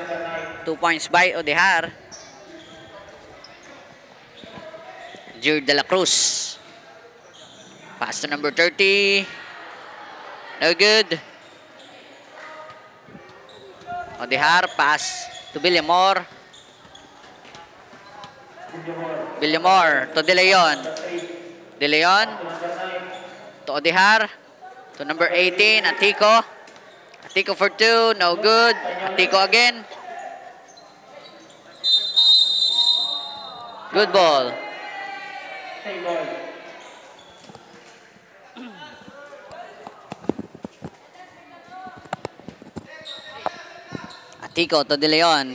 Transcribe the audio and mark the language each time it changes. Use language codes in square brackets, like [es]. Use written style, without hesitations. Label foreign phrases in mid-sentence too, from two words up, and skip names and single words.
[en] 2 points by Odihar. Jude De La Cruz. Pass to number 30. No good. Odihar pass to Villamor. Villamor to De Leon. De Leon to Odihar. To number 18, Atico. Atico for 2, no good. Atico again. Good ball. Same ball. Atico to De Leon.